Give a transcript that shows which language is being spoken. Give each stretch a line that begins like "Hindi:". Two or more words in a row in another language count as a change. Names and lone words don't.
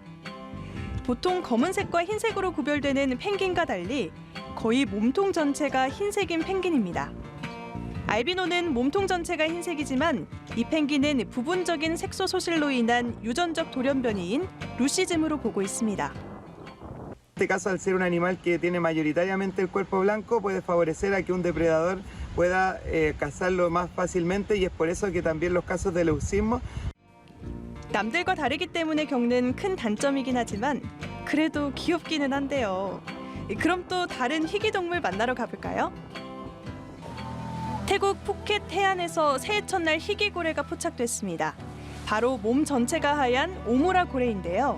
Korean: 보통 검은색과 흰색으로 구별되는 펭귄과 달리 거의 몸통 전체가 흰색인 펭귄입니다. 알비노는 몸통 전체가 흰색이지만 이 펭귄은 부분적인 색소 소실로 인한 유전적 돌연변이인 루시즘으로 보고 있습니다.
Spanish: En este caso, al ser un animal que tiene mayoritariamente el cuerpo blanco, puede favorecer a que un depredador pueda cazarlo más fácilmente y es por eso que también los casos de leucismo.
Korean: 남들과 다르기 때문에 겪는 큰 단점이긴 하지만 그래도 귀엽기는 한데요. 그럼 또 다른 희귀동물 만나러 가볼까요? 태국 푸켓 해안에서 새해 첫날 희귀고래가 포착됐습니다. 바로 몸 전체가 하얀 오모라 고래인데요.